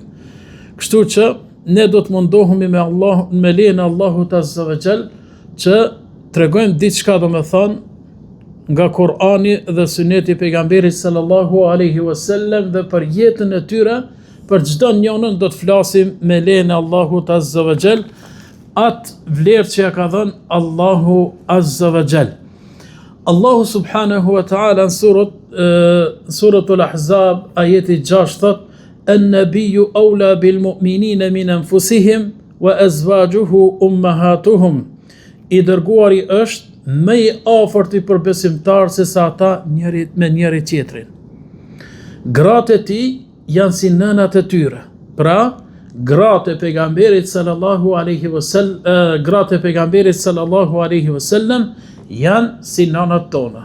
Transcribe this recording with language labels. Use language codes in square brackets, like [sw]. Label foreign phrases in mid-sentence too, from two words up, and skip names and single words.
[sq] Kështu që ne do të mundohemi me lejen e Allahut [ar] عز وجل [sq] që tregojmë diçka domethënë nga Kur'ani dhe Suneti i pejgamberit [ar] صلى الله عليه وسلم, [sq] dhe për jetën e tyre, për çdo njërin do të flasim me lejen e Allahut [ar] عز وجل, [sq] atë vlerë që ja ka dhënë Allahu [ar] عز وجل. [sq] Allahu [ar] سبحانه وتعالى [sq] në suratul Ahzab ajeti 6 thot: [ar] "النبي أولى بالمؤمنين من أنفسهم وأزواجه أمهاتهم." [sq] I dërguari është më i afërti për besimtarë se sa ata njëri tjetrin. Gratë e tij janë si nënat e tyre. Pra, gratë e pejgamberit [ar] صلى الله عليه وسلم [sq] janë si nanat tona.